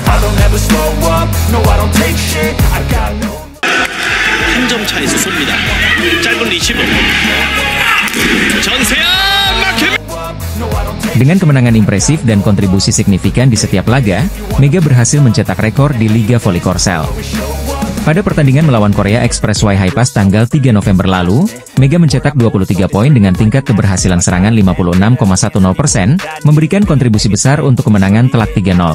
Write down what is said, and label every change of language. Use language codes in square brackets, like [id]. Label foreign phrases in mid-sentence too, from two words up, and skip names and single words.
[en] don't ever slow up, no I don't take shit, I got no. [ko] 한 점 차에서 쏩니다. 짧은 리시브. 전세야 막힙니다. [id] Dengan kemenangan impresif dan kontribusi signifikan di setiap laga, Mega berhasil mencetak rekor di Liga Voli Korsel. Pada pertandingan melawan Korea Expressway Highpass tanggal 3 November lalu, Mega mencetak 23 poin dengan tingkat keberhasilan serangan 56,10%, memberikan kontribusi besar untuk kemenangan telak 3-0.